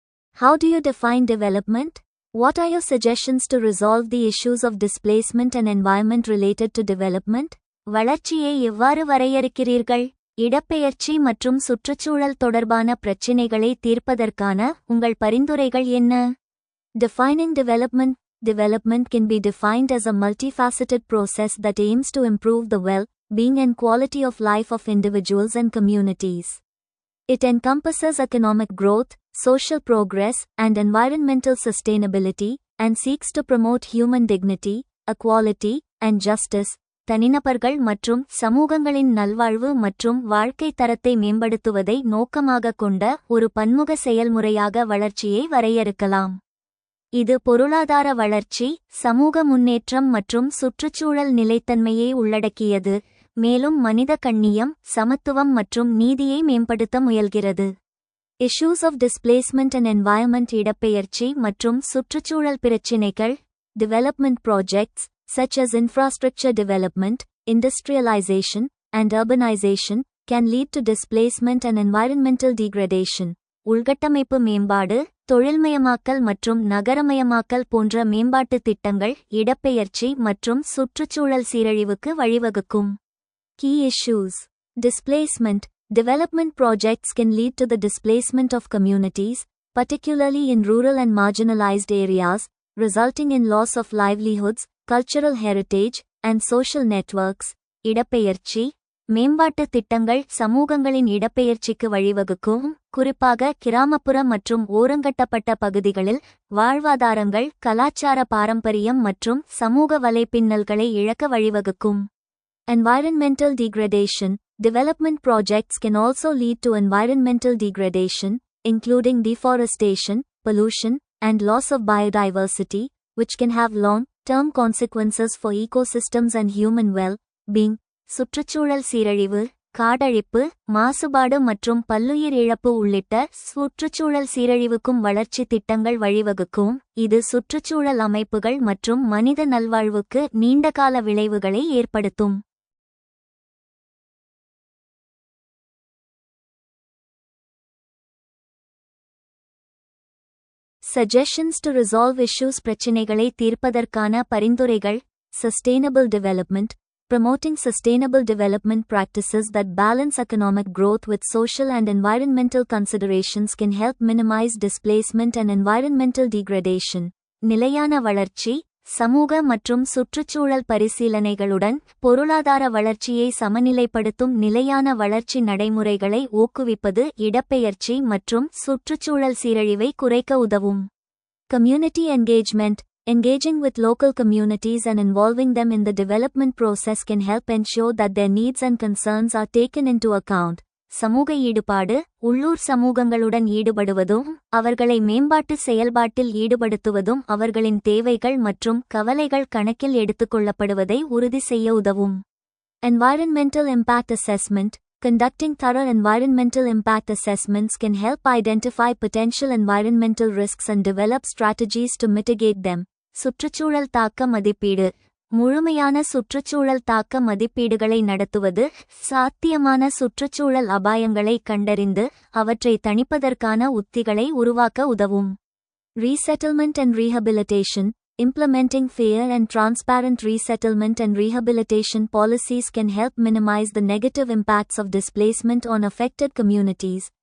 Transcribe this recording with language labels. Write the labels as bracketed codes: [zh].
[en] How do you define development? What are your suggestions to resolve the issues of displacement and environment related to development? [ta] வளர்ச்சியை எவ்வாறு வரையறுக்கிறீர்கள்? இடப்பெயர்ச்சி மற்றும் சுற்றுச்சூழல் தொடர்பான பிரச்சினைகளை தீர்ப்பதற்கான உங்கள் பரிந்துரைகள் என்ன? [en] Defining development. Development can be defined as a multifaceted process that aims to improve the well-being and quality of life of individuals and communities. It encompasses economic growth, social progress, and environmental sustainability, and seeks to promote human dignity, equality, and justice. [ta] தனிநபர்கள் மற்றும் சமூகங்களின் நல்வாழ்வு மற்றும் வாழ்க்கை தரத்தை மேம்படுத்துவதை நோக்கமாக கொண்ட ஒரு பன்முக செயல்முறையாக வளர்ச்சியை வரையறுக்கலாம். இது பொருளாதார வளர்ச்சி, சமூக முன்னேற்றம் மற்றும் சுற்றுச்சூழல் நிலைத்தன்மையை உள்ளடக்கியது, மேலும் மனித கண்ணியம், சமத்துவம் மற்றும் நீதியை மேம்படுத்த முயல்கிறது. [en] Issues of displacement and environment. [ta] இடப்பெயர்ச்சி மற்றும் சுற்றுச்சூழல் பிரச்சினைகள். [en] Development projects, such as infrastructure development, industrialization, and urbanization, can lead to displacement and environmental degradation. [ta] உள்கட்டமைப்பு மேம்பாடு, தொழில்மயமாக்கல் மற்றும் நகரமயமாக்கல் போன்ற மேம்பாட்டு திட்டங்கள் இடப்பெயர்ச்சி மற்றும் சுற்றுச்சூழல் சீரழிவுக்கு வழிவகுக்கும். [en] Key issues. Displacement. Development projects can lead to the displacement of communities, particularly in rural and marginalized areas, resulting in loss of livelihoods, cultural heritage, and social networks. [ta] இடப்பெயர்ச்சி. மேம்பாட்டு திட்டங்கள் சமூகங்களின் இடப்பெயர்ச்சிக்கு வழிவகுக்கும், குறிப்பாக கிராமப்புற மற்றும் ஓரங்கட்டப்பட்ட பகுதிகளில் வாழ்வாதாரங்கள், கலாச்சார பாரம்பரியம் மற்றும் சமூக வலைப்பின்னல்களை இழக்க வழிவகுக்கும். [en] Environmental degradation. Development projects can also lead to environmental degradation, including deforestation, pollution, and loss of biodiversity, which can have long-term consequences for ecosystems and human well-being. [ta] சுற்றுச்சூழல் சீரழிவு, காடழிப்பு, மாசுபாடு மற்றும் பல்லுயிர் இழப்பு உள்ளிட்ட சுற்றுச்சூழல் சீரழிவுக்கும் வளர்ச்சி திட்டங்கள் வழிவகுக்கும், இது சுற்றுச்சூழல் அமைப்புகள் மற்றும் மனித நல்வாழ்வுக்கு நீண்டகால விளைவுகளை ஏற்படுத்தும். [en] Suggestions to resolve issues. [ta] பிரச்சினைகளை தீர்ப்பதற்கான பரிந்துரைகள். [en] Sustainable development. Promoting sustainable development practices that balance economic growth with social and environmental considerations can help minimize displacement and environmental degradation. [ta] நிலையான வளர்ச்சி, சமூக மற்றும் சுற்றுச்சூழல் பரிசீலனைகளுடன் பொருளாதார வளர்ச்சியை சமநிலைப்படுத்தும் நிலையான வளர்ச்சி நடைமுறைகளை ஊக்குவிப்பது இடப்பெயர்ச்சி மற்றும் சுற்றுச்சூழல் சீரழிவை குறைக்க உதவும். [en] Community engagement. Engaging with local communities and involving them in the development process can help ensure that their needs and concerns are taken into account. [ta] சமூக ஈடுபாடு. உள்ளூர் சமூகங்களுடன் ஈடுபடுவதும் அவர்களை மேம்பாட்டு செயல்பாட்டில் ஈடுபடுத்துவதும் அவர்களின் தேவைகள் மற்றும் கவலைகள் கணக்கில் எடுத்துக்கொள்ளப்படுவதை உறுதி செய்ய உதவும். [en] Environmental impact assessment. Conducting thorough environmental impact assessments can help identify potential environmental risks and develop strategies to mitigate them. [ta] சுற்றுச்சூழல் தாக்க மதிப்பீடு. முழுமையான சுற்றுச்சூழல் தாக்க மதிப்பீடுகளை நடத்துவது சாத்தியமான சுற்றுச்சூழல் அபாயங்களை கண்டறிந்து அவற்றை தணிப்பதற்கான உத்திகளை உருவாக்க உதவும். [en] Resettlement and rehabilitation. Implementing fair and transparent resettlement and rehabilitation policies can help minimize the negative impacts of displacement on affected communities.